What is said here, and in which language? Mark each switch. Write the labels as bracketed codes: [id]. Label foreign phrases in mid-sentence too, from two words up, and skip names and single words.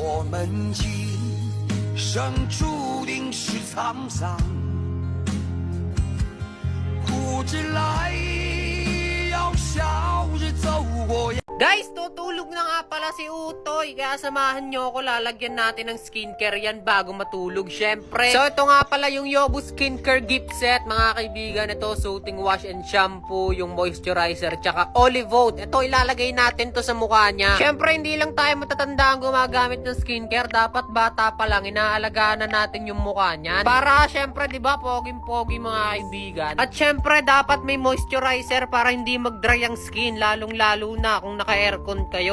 [zh] 们今生注定是沧桑，苦之来要笑着走过。 [tl] Guys, tutulog na nga pala si Utoy. Kaya samahan nyo ako, lalagyan natin ng skincare yan bago matulog, syempre. So, ito nga pala yung Yobu Skincare Gift Set, mga kaibigan. Ito, [en] soothing wash and shampoo, [tl] yung moisturizer, tsaka olive oil. Ito, ilalagay natin to sa mukha niya. Syempre, hindi lang tayo matatanda ang gumagamit ng skincare. Dapat bata pa lang, inaalagaan na natin yung mukha niyan. Para, syempre, di ba, poging-pogi mga kaibigan. At syempre, dapat may moisturizer para hindi mag-dry ang skin, lalong-lalo na kung naka-aircon kayo.